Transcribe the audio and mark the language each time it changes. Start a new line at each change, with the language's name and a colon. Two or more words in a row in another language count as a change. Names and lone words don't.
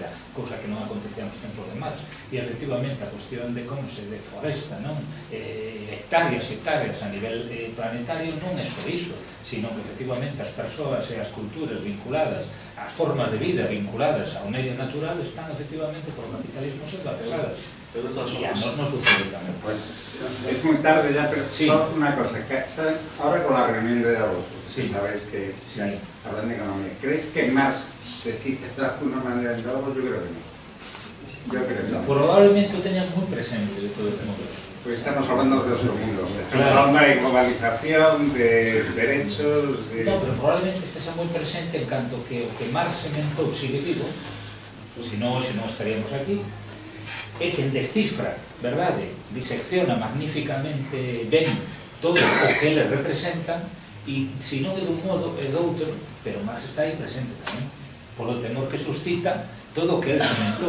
Galician: Cousa que non acontecía nos tempos de Marx. E efectivamente a cuestión de como se deforesta, non? Hectáreas e hectáreas a nivel planetario non é só iso, sino que efectivamente as persoas e as culturas vinculadas, as formas de vida vinculadas ao medio natural están efectivamente por o capitalismo sendo apesadas. E a nos sucede tamén.
Spanish: Es muy tarde ya, pero solo una cosa, que ahora con la reunión de Davos, sabéis que hablan de economía, ¿creéis que Marx se cita de alguna manera en Davos? Yo creo que no. Yo creo que no.
Galician: Probablemente lo teñan moi presente de todo este mundo.
Spanish: Pues estamos hablando de otro mundo, estamos hablando de globalización, de derechos...
Galician: No, pero probablemente esté moi presente en canto que o que Marx sementou sigue vivo, se non estaríamos aquí, é quen descifra, verdade, disecciona magníficamente ben todo o que eles representan e se non é dun modo é doutro, pero Marx está aí presente tamén, polo temor que suscita todo o que ele sementou.